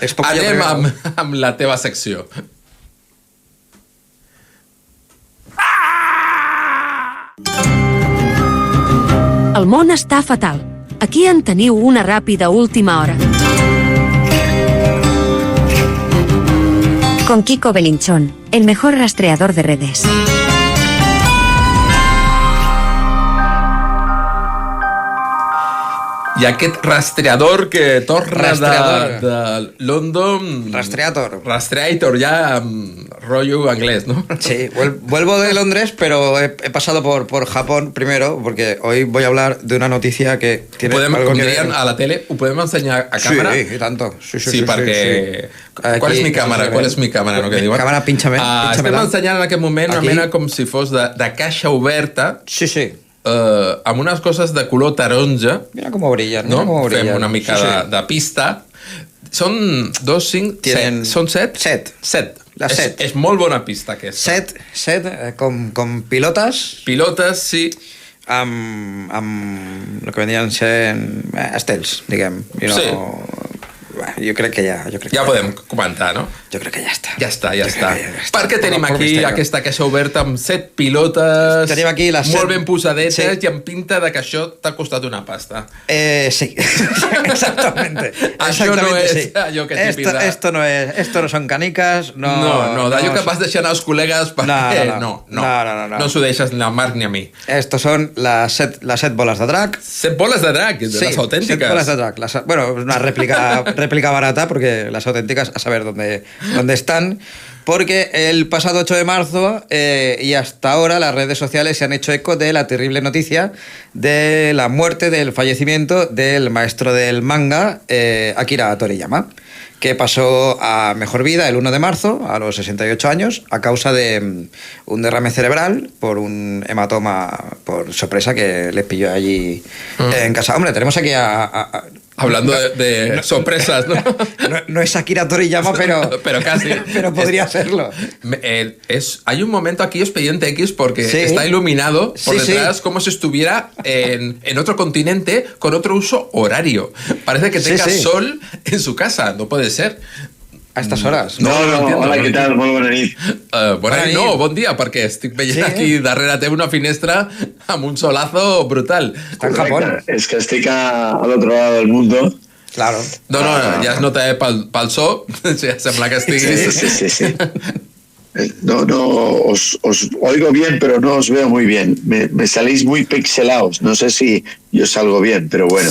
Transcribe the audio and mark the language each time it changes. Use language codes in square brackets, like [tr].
[ca] És poc Anem [es] regalo. [ca] amb la teva secció. El món està fatal. Aquí en teniu una ràpida última hora. [es] Con Kiko Belinchón, el mejor rastreador de redes. [ca] I aquest rastreador que torna de London... [es] Rastreator, ya rollo inglés, ¿no? Sí, vuelvo de Londres, pero he pasado por Japón primero, porque hoy voy a hablar de una noticia que tiene algo que ver. [ca] A la tele, ¿ho podem ensenyar a càmera? Sí, i tanto. Sí, perquè... Qual és mi càmera? Qual és mi càmera? No, que diuen? Càmera, pinxa-me. Estem ensenyant en aquest moment una mena com si fos de caixa oberta. Sí. Amb unes coses de color taronja. [es] Mira cómo brillan. No? Mira cómo brillan. [ca] Fem una mica de pista. Són 2, 5, 7. Són 7? 7. La 7. És molt bona pista, aquesta. 7, con pilotes. Pilotes, sí. Amb el que vendrien sent estels, diguem. Sí. Jo crec que ja... Ja podem comentar, no? Jo crec que ja està. Ja està. Perquè tenim aquí aquesta caixa oberta amb 7 pilotes, tenim aquí les molt 7... ben posadetes, Sí. i amb pinta de que això t'ha costat una pasta. [es] Sí, exactamente. [ca] Això no és allò que típica. [es] Esto no son canicas, no... [ca] No, d'allò que vas deixar als col·legues perquè... No s'ho deixes ni al Marc ni a mi. [es] Estos son las 7 bolas de drac. [ca] 7 boles de drac, de les autèntiques. [es] 7 bolas de drac. Bueno, una réplica barata, porque las auténticas a saber dónde están. Porque el pasado 8 de marzo y hasta ahora las redes sociales se han hecho eco de la terrible noticia de la muerte, del fallecimiento del maestro del manga, Akira Toriyama, que pasó a mejor vida el 1 de marzo, a los 68 años, a causa de un derrame cerebral por un hematoma por sorpresa que les pilló allí en casa. Hombre, tenemos aquí Hablando de sorpresas, ¿no? No es Akira Toriyama, pero casi. Pero podría serlo. Hay un momento aquí, Expediente X, porque ¿Sí? está iluminado por Sí, detrás como si estuviera en otro continente con otro uso horario. Parece que tenga sol en su casa, no puede ser. A estas horas. [ca] No, hola, què tal? Molt bona nit. Bona nit, no, bon dia, perquè estic veient aquí darrere teva una finestra amb un solazo brutal. [es] Está en Japón. Es que estic al otro lado del mundo. Claro. [ca] No, ja es nota pel so, ja sembla que estiguis... Sí. [es] No, os oigo bien, pero no os veo muy bien. Me salís muy pixelados. No sé si yo salgo bien, però bueno.